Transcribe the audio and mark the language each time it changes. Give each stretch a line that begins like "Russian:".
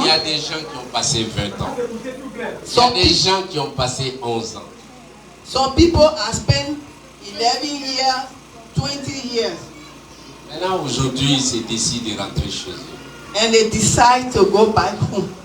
French: il y a des gens qui ont passé 20 ans. Il y a des gens qui ont passé 11 ans.
English: Some people have spent 11 years, 20 years.
French: Maintenant, aujourd'hui, ils se décident de rentrer chez eux.
English: And they decide to go back home.